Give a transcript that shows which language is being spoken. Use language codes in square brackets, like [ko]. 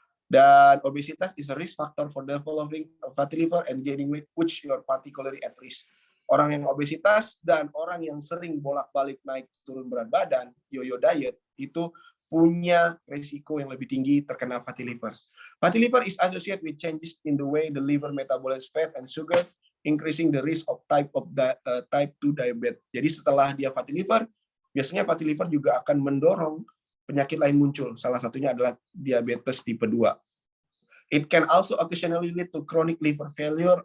[en] Dan obesitas is a risk factor for developing fatty liver and gaining weight, which you are particularly at risk. [id] Orang yang obesitas dan orang yang sering bolak-balik naik turun berat badan, yo-yo diet, itu punya risiko yang lebih tinggi terkena fatty liver. [en] Fatty liver is associated with changes in the way the liver metabolizes fat and sugar, increasing the risk of type 2 diabetes. [id] Jadi setelah dia fatty liver, biasanya fatty liver juga akan mendorong penyakit lain muncul. Salah satunya adalah diabetes tipe 2. [en] It can also occasionally lead to chronic liver failure.